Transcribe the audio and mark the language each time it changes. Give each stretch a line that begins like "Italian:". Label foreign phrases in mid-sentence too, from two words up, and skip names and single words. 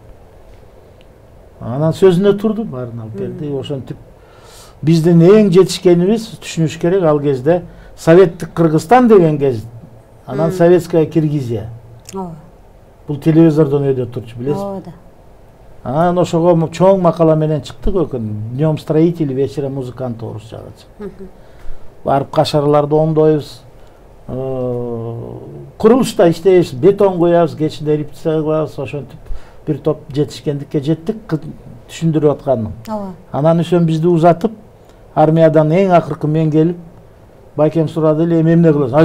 Kyrgyz: Анан сөзүнө турду, баарын алып берди. Ошентип биздин эң жетишкенибиз, түшүнүш керек, ал кезде Советтик Кыргызстан деген кез, анан Советская Киргизия. Бул телевизордон өйдө турчу, билесиз? Анан ошого чоң макала менен чыктык өкүн.
Russian: Днем строителей, вечером музыкант орусчага.
Kyrgyz: Барып кашарларды оңдойбуз. Курулушта иштейбиз, бетон коябыз, кечинде репетиция кылабыз, ошентип бир топ жетишкендикке жеттик, түшүндүрүп атканым. Анан Үсөн бизди узатып, армиядан эң акыркы мен келип, байкем сурады эле, эмне кыласың?